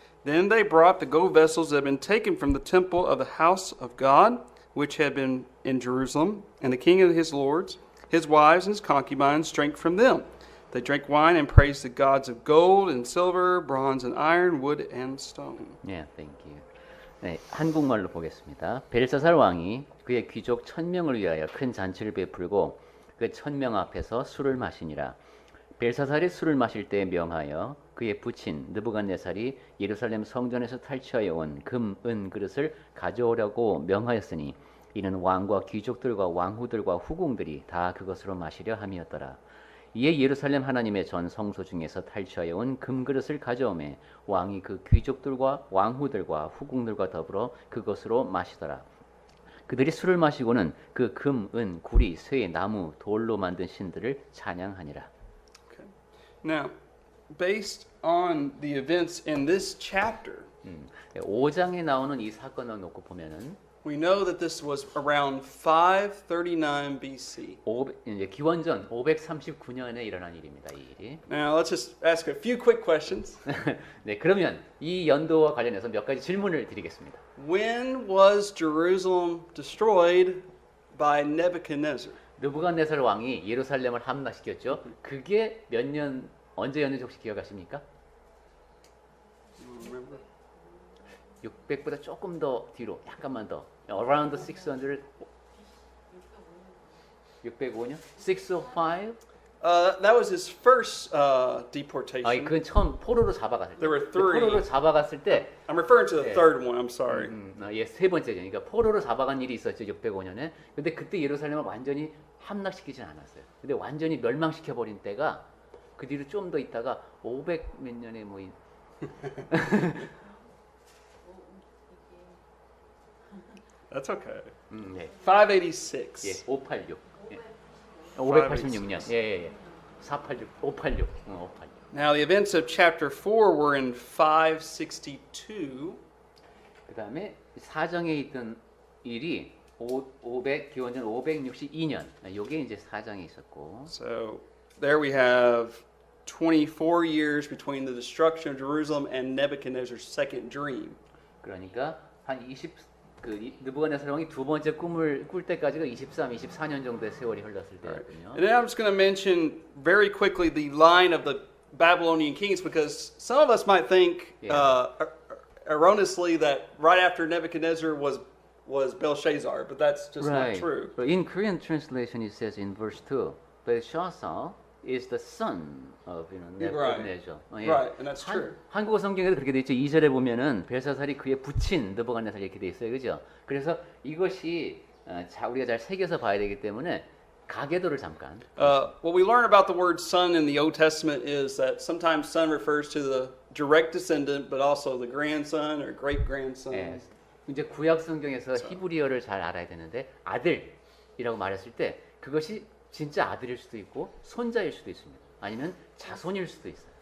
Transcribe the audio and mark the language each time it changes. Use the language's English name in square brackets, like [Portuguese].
[English] Then they brought the gold vessels that had been taken from the temple of the house of God, which had been in Jerusalem, and the king and his lords, his wives, and his concubines drank from them. They drank wine and praised the gods of gold and silver, bronze and iron, wood and stone. Yeah, thank you. [Korean] 네, 한국말로 보겠습니다. 벨사살 왕이 그의 귀족 1,000명을 위하여 큰 잔치를 베풀고 그 1,000명 앞에서 술을 마시니라. 벨사살이 술을 마실 때에 명하여 그의 부친 느부갓네살이 예루살렘 성전에서 탈취하여 온 금, 은 그릇을 가져오려고 명하였으니 이는 왕과 귀족들과 왕후들과 후궁들이 다 그것으로 마시려 함이었더라. 이에 예루살렘 하나님의 전 성소 중에서 탈취하여 온 금그릇을 가져오매 왕이 그 귀족들과 왕후들과 후궁들과 더불어 그것으로 마시더라. 그들이 술을 마시고는 그 금, 은, 구리, 쇠, 나무, 돌로 만든 신들을 찬양하니라. [English] Okay. Now, based on the events in this chapter, [Korean] 5장에 나오는 이 사건을 놓고 보면은 [English] we know that this was around 539 BC. [Korean] 이제 기원전 539년에 일어난 일입니다. 이 일이. [English] Now, let's just ask a few quick questions. [Korean] 네, 그러면 이 연도와 관련해서 몇 가지 질문을 드리겠습니다. [English] When was Jerusalem destroyed by Nebuchadnezzar? [Korean] 느부갓네살 왕이 예루살렘을 함락시켰죠. 그게 몇 년 언제였는지 혹시 기억하십니까? 600보다 조금 더 뒤로, 약간만 더. [English] Around 600, 605년? 605? That was his first deportation. [Korean] 아니, 그건 처음 포로로 잡아갔을 때. [English] There were [Korean] 그 [English] three. [Korean] 포로로 잡아갔을 때, [English] I'm referring to the Yeah. third one. I'm sorry. [Korean] 예, 세 번째죠. 그러니까 포로로 잡아간 일이 있었죠. 605년에. 근데 그때 예루살렘을 완전히 함락시키진 않았어요. 근데 완전히 멸망시켜버린 때가 그 뒤로 좀 더 있다가 500 몇 년에 뭐 [English] That's okay. [Korean] 네. 586. 예, 586. 예. 586년. 예, 예, 예. 486, 586. 586. [English] Now, the events of chapter 4 were in 562. [Korean] 그다음에 사정에 있던 일이 500 기원전 562년. 요게 이제 사정에 있었고. [English] So, there we have 24 years between the destruction of Jerusalem and Nebuchadnezzar's second dream. [Korean] 그러니까 한 20, 느부갓네살 왕이 두 번째 꿈을 꿀 때까지가 23, 24년 정도의 세월이 흘렀을 때였군요. [English] And then I'm just going to mention very quickly the line of the Babylonian kings because some of us might think erroneously that right after Nebuchadnezzar was Belshazzar, but that's just not true. But in Korean translation, it says in verse 2, Belshazzar is the son of Nebuchadnezzar. Right, and that's true. [Korean] 한국어 성경에도 그렇게 돼 있죠. 2절에 보면은 벨사살이 그의 부친 느부갓네살 이렇게 돼 있어요, 그죠? 그래서 이것이 우리가 잘 새겨서 봐야 되기 때문에 가계도를 잠깐. [English] What we learn about the word son in the Old Testament is that sometimes son refers to the direct descendant, but also the grandson or great grandson. [Korean] 예, 이제 구약 성경에서 히브리어를 잘 알아야 되는데 아들이라고 말했을 때 그것이 진짜 아들일 수도 있고 손자일 수도 있습니다. 아니면 자손일 수도 있어요.